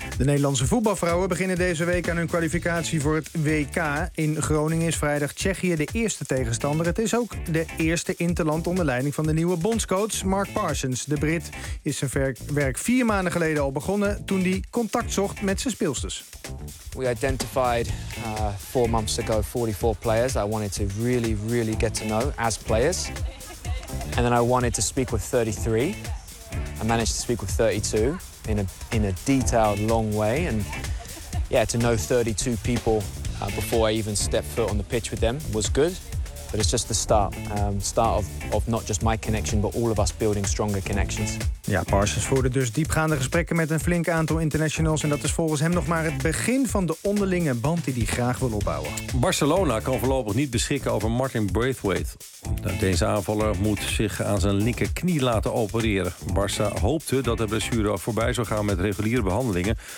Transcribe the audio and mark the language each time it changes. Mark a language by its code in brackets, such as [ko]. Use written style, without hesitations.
[nl] De Nederlandse voetbalvrouwen beginnen deze week aan hun kwalificatie voor het WK. In Groningen is vrijdag Tsjechië de eerste tegenstander. Het is ook de eerste interland onder leiding van de nieuwe bondscoach Mark Parsons. De Brit is zijn werk 4 maanden geleden al begonnen toen hij contact zocht met zijn speelsters. [en] We identified 4 months ago 44 players I wanted to really, really get to know as players. And then I wanted to speak with 33. I managed to speak with 32 in a detailed, long way. And yeah, to know 32 people before I even stepped foot on the pitch with them was good. But it's just the start. Start of not just my connection, but all of us building stronger connections. [nl] Ja, Parsons voerde dus diepgaande gesprekken met een flink aantal internationals. En dat is volgens hem nog maar het begin van de onderlinge band die hij graag wil opbouwen. Barcelona kan voorlopig niet beschikken over Martin Braithwaite. Deze aanvaller moet zich aan zijn linkerknie laten opereren. Barça hoopte dat de blessure voorbij zou gaan met reguliere behandelingen.